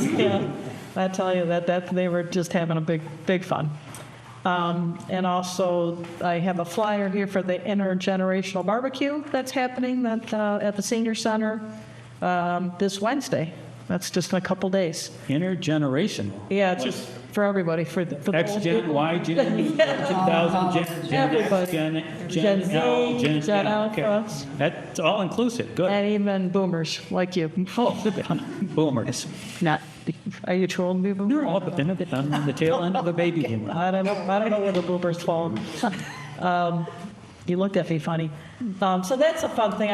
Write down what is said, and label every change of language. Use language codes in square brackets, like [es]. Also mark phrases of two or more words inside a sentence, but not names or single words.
[en] Yeah, I tell you that they were just having a big fun. And also, I have a flyer here for the intergenerational barbecue that's happening at the senior center this Wednesday. That's just in a couple days. Intergenerational. Yeah, it's just for everybody. For the X Gen, Y Gen, 2000 Gen, everybody. Gen L, Gen okay. Alpha, That's all inclusive. Good. and even boomers like you. Boomers. Not. Are you trolling me, boomer? They're all on the tail end of a baby boomer. I don't know where the boomers fall. You looked at me funny. So that's a fun thing.